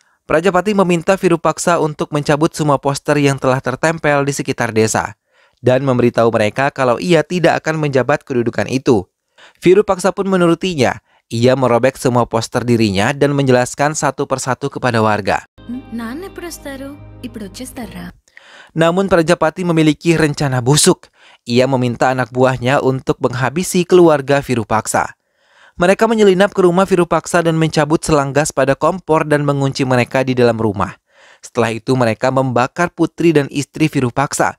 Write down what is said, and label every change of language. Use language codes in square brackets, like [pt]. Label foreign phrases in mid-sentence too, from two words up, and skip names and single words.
[id] Prajapati meminta Virupaksa untuk mencabut semua poster yang telah tertempel di sekitar desa dan memberitahu mereka kalau ia tidak akan menjabat kedudukan itu. Virupaksa pun menurutinya. Ia merobek semua poster dirinya dan menjelaskan satu persatu kepada warga. [te] నాన్న ఎప్పుడు వస్తారు ఇప్పుడు వచ్చేస్తారా [id] Namun Prajapati memiliki rencana busuk. Ia meminta anak buahnya untuk menghabisi keluarga Virupaksa. Mereka menyelinap ke rumah Virupaksa dan mencabut selang gas pada kompor dan mengunci mereka di dalam rumah. Setelah itu mereka membakar putri dan istri Virupaksa.